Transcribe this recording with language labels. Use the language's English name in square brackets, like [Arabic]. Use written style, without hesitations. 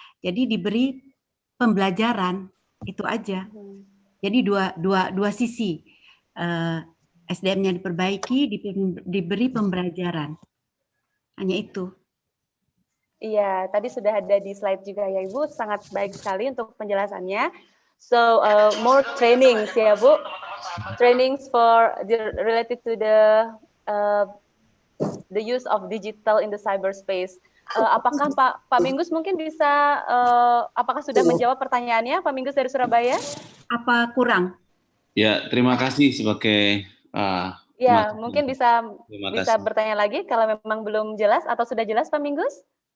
[Indonesian] Jadi diberi pembelajaran, itu aja. Jadi dua sisi. SDM-nya diperbaiki, diberi pembelajaran. Hanya itu. Iya, tadi sudah ada di slide juga ya Ibu, sangat baik sekali untuk penjelasannya. [English] So, more trainings [Indonesian] ya Bu, [English] trainings related to the use of digital in the cyberspace. [Indonesian] Apakah Pak Minggus mungkin bisa, apakah sudah menjawab pertanyaannya Pak Minggus dari Surabaya? Apa kurang? Ya, terima kasih sebagai ya, mungkin bisa bertanya lagi kalau memang belum jelas atau sudah jelas Pak Minggus?